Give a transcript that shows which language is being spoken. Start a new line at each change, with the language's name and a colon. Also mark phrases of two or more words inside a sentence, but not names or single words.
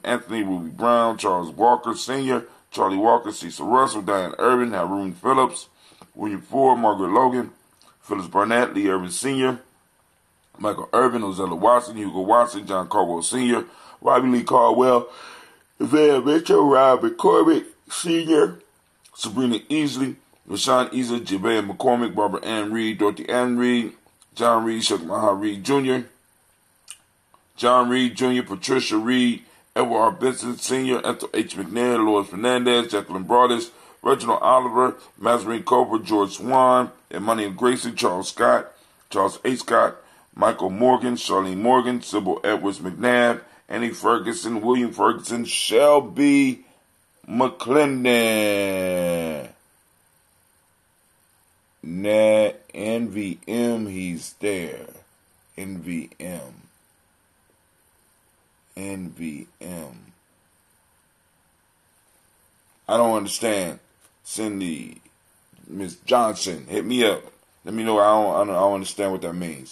English: Anthony, Ruby Brown, Charles Walker Sr., Charlie Walker, Cecil Russell, Diane Irvin, Haroon Phillips, William Ford, Margaret Logan, Phyllis Barnett, Lee Irvin Sr., Michael Irvin, Ozella Watson, Hugo Watson, John Caldwell Sr., Robbie Lee Caldwell, Van Mitchell, Robert Corbett Sr., Sabrina Easley, Rashawn Easley, Javea McCormick, Barbara Ann Reed, Dorothy Ann Reed, John Reed, Chuck Maha Reed Jr., John Reed Jr., Patricia Reed, Edward R. Benson Sr., Ethel H. McNair, Lois Fernandez, Jacqueline Broadus, Reginald Oliver, Mazarine Cooper, George Swan, Emmanuel Grayson, Charles Scott, Charles A. Scott, Michael Morgan, Charlene Morgan, Sybil Edwards McNabb, Annie Ferguson, William Ferguson, Shelby McClendon. NVM, he's there. NVM. I don't understand. Cindy, Miss Johnson, hit me up. Let me know. I don't understand what that means.